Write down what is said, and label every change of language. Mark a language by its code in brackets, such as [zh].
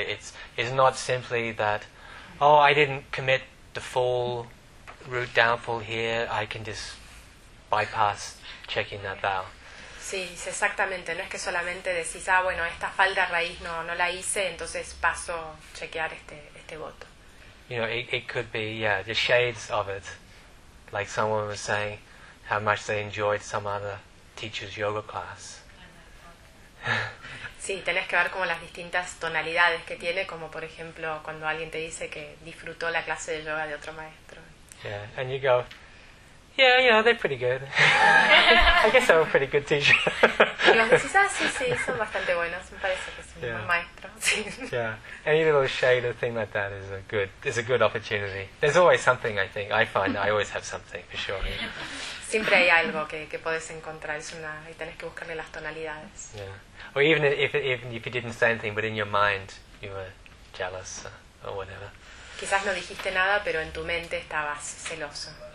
[en] It's not simply that, oh, I didn't commit the full root downfall here, I can just bypass checking that vow. [es] Sí, es exactamente. No es que solamente decís, ah, bueno, esta falda raíz no la hice, entonces paso a chequear este voto. [en] You know, it could be, yeah, the shades of it. Like someone was saying, how much they enjoyed some other teacher's yoga class. [es] Sí, tenés que ver como las distintas tonalidades que tiene, como por ejemplo cuando alguien te dice que disfrutó la clase de yoga de otro maestro. [en] Yeah, and you go, yeah, you know, they're pretty good. I guess I'm a pretty good teacher. [es] Y vos decís, ah, sí, son bastante buenos, me parece que son buen maestro. [en] Yeah, any little shade or thing like that is a good opportunity. There's always something, I think. I find I always have something, for sure. [es] Siempre hay algo que puedes encontrar, es una, y tenés que buscarle las tonalidades. [en] Yeah. Or even if you didn't say anything, but in your mind you were jealous or whatever. [es] Quizás no dijiste nada, pero en tu mente estabas celoso.